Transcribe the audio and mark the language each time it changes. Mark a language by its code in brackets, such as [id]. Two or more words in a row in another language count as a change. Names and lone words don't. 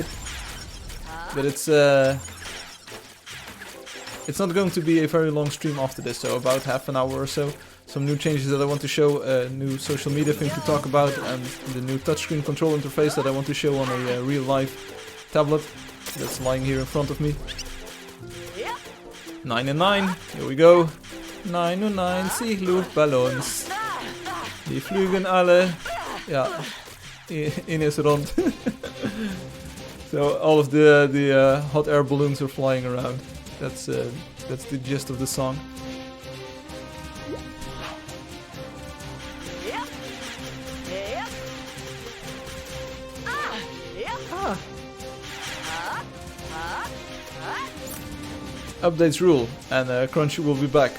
[en] But it's not going to be a very long stream after this, so about half an hour or so. Some new changes that I want to show, a new social media thing to talk about, and the new touchscreen control interface that I want to show on a real life tablet that's lying here in front of me. 9 and 9, here we go. [de] 9 und 9 Luftballons. Die fliegen alle. Ja, in is rond. [en] So all of the hot air balloons are flying around. That's the gist of the song. Updates rule, and Crunchy will be back.